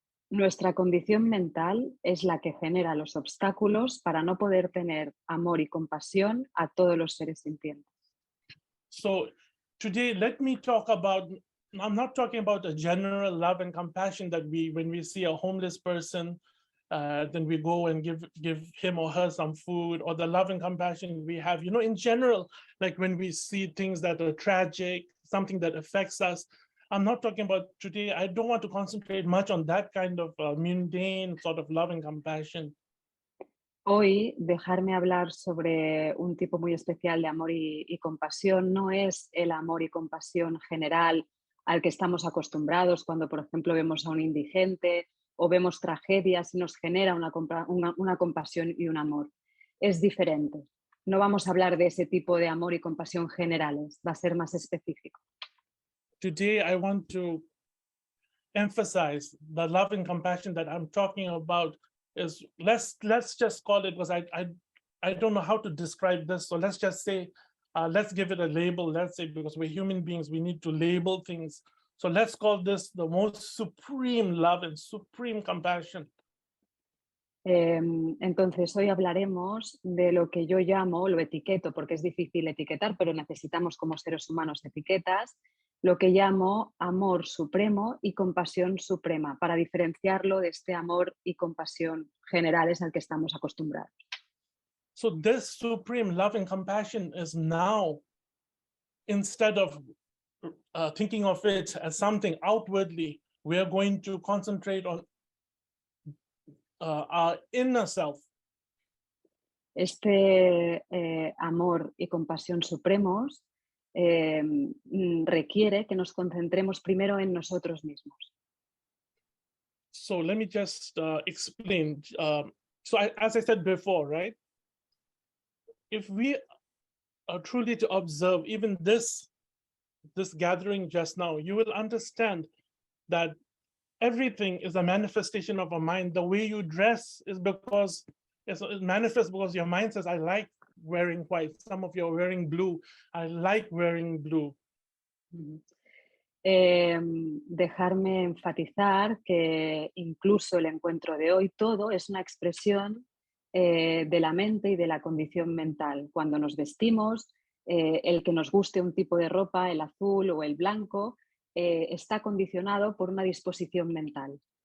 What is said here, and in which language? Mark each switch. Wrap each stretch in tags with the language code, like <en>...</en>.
<es>Nuestra condición mental es la que genera los obstáculos para no poder tener amor y compasión a todos los seres sintientes.</es> <en>So today, let me talk about, I'm not talking about a general love and compassion that when we see a homeless person, then we go and give him or her some food, or the love and compassion we have, in general, like when we see things that are tragic, something that affects us. I'm not talking about today. I don't want to concentrate much on that kind of mundane sort of love and compassion.</en> <es>Hoy, dejarme hablar sobre un tipo muy especial de amor y compasión no es el amor y compasión general al que estamos acostumbrados cuando, por ejemplo, vemos a un indigente o vemos tragedias y nos genera una compasión y un amor. Es diferente. No vamos a hablar de ese tipo de amor y compasión generales, va a ser más específico.</es> <en>Today, I want to emphasize the love and compassion that I'm talking about is let's just call it, because I don't know how to describe this. So let's just say, let's give it a label. Let's say, because we're human beings, we need to label things. So let's call this the most supreme love and supreme compassion.</en> <es>Entonces, hoy hablaremos de lo que yo llamo, lo etiqueto porque es difícil etiquetar, pero necesitamos como seres humanos etiquetas, lo que llamo amor supremo y compasión suprema, para diferenciarlo de este amor y compasión generales al que estamos acostumbrados.</es> <en>So this supreme love and compassion is now, instead of thinking of it as something outwardly, we are going to concentrate on our inner self.</en> <es>Este amor y compasión supremos requiere que nos concentremos primero en nosotros mismos.</es> <en>So let me just explain. As I said before, right? If we are truly to observe even this gathering just now, you will understand that everything is a manifestation of a mind. The way you dress is because it manifests because your mind says, I like wearing white. Some of you are wearing blue. I like wearing blue.</en> <es>Dejarme enfatizar que incluso el encuentro de hoy, todo es una expresión de la mente y de la condición mental. Cuando nos vestimos, el que nos guste un tipo de ropa, el azul o el blanco, está condicionado por una disposición mental.</es>